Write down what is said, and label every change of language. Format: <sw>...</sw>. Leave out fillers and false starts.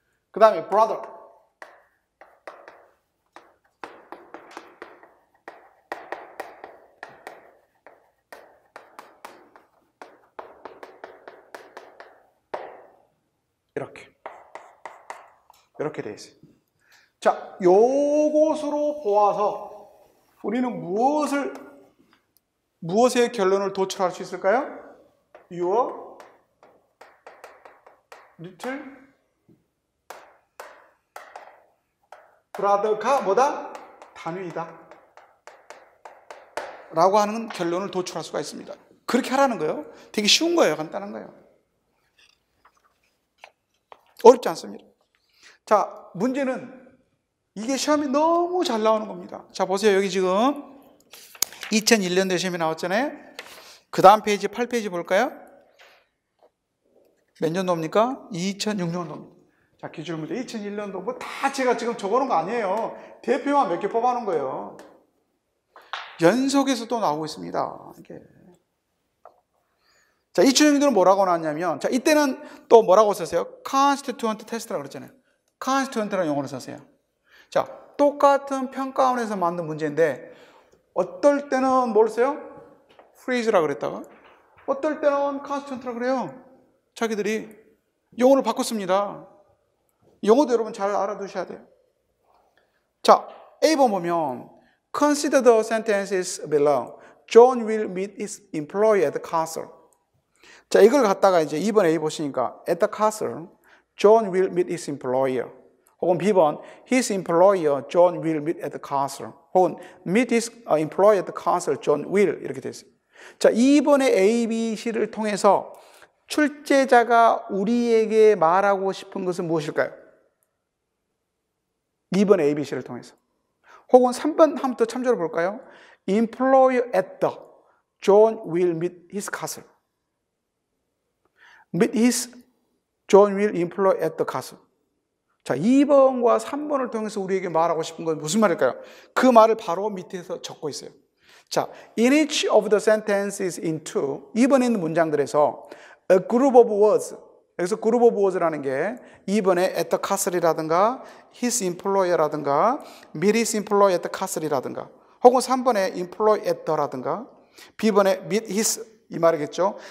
<ko>그 다음에 brother, 이렇게 되어 있어요. 자, 요것으로 보아서 우리는 무엇의 결론을 도출할 수 있을까요? Your little brother가 뭐다? 단위이다. 라고 하는 결론을 도출할 수가 있습니다. 그렇게 하라는 거예요. 되게 쉬운 거예요. 간단한 거예요. 어렵지 않습니다. 자, 문제는 이게 시험이 너무 잘 나오는 겁니다. 자, 보세요. 여기 지금 2001년도에 시험이 나왔잖아요. 그 다음 페이지 8페이지 볼까요? 몇 년도입니까? 2006년도입니다. 자, 기출문제 2001년도 뭐 다 제가 지금 적어놓은 거 아니에요. 대표만 몇 개 뽑아놓은 거예요. 연속해서 또 나오고 있습니다. 이게. 자, 2006년도는 뭐라고 나왔냐면, 자, 이때는 또 뭐라고 썼어요? constituent test라고 그랬잖아요. constituent라는 용어를 썼어요. 자, 똑같은 평가원에서 만든 문제인데, 어떨 때는 뭘 써요? phrase라고 그랬다가, 어떨 때는 constituent라고 그래요. 자기들이 용어를 바꿨습니다. 용어도 여러분 잘 알아두셔야 돼요. 자, A번 보면</ko> <en>Consider the sentences below. John will meet his employer at the castle.</en> <ko>자, 이걸 갖다가 이제 2번 A 보시니까</ko> <en>at the castle, John will meet his employer.</en> <ko>혹은 B번</ko> <en>his employer, John will meet at the castle. 혹은 meet his employer at the castle, John will</en> <ko>이렇게 되어 있어요. 자, 2번의 A, B, C를 통해서 출제자가 우리에게 말하고 싶은 것은 무엇일까요? 2번 A, B, C를 통해서. 혹은 3번 한번 더 참조를 볼까요?</ko> <en>Employer at the John will meet his castle. Meet his John will employ at the castle.</en> <ko>자, 2번과 3번을 통해서 우리에게 말하고 싶은 건 무슨 말일까요? 그 말을 바로 밑에서 적고 있어요. 자,</ko> <en>in each of the sentences in two,</en> <ko>2번에 있는 문장들에서</ko> <en>a group of words,</en> <ko>여기서 group of words라는 게 2번에 at the castle이라든가 his employer라든가 meet his employer at the castle이라든가 혹은 3번에 employ at the라든가 B번에 meet his 이 말이겠죠.</ko>